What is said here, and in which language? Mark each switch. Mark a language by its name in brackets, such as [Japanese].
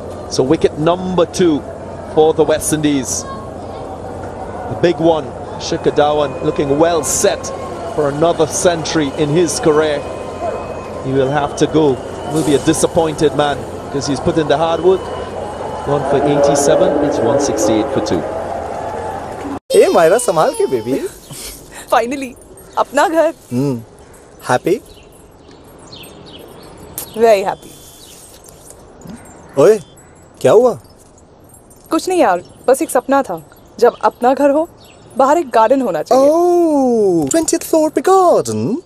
[English] So wicket number 2 for the West Indies. The big one, Shikhar Dhawan looking well set for another century in his career. He will have to go. Will be a disappointed man because he's put in the hard work. Gone for 87. It's 168 for 2. Hey, [Hindi] Myra, संभाल के baby. [English] Finally, [Hindi] अपना घर. [English] Happy? Very happy. [Hindi] ओए, क्या हुआ? कुछ नहीं यार, बस एक सपना था. जब अपना घर हो, बाहर एक गार्डन होना चाहिए. [English] Oh, 20th floor पे garden.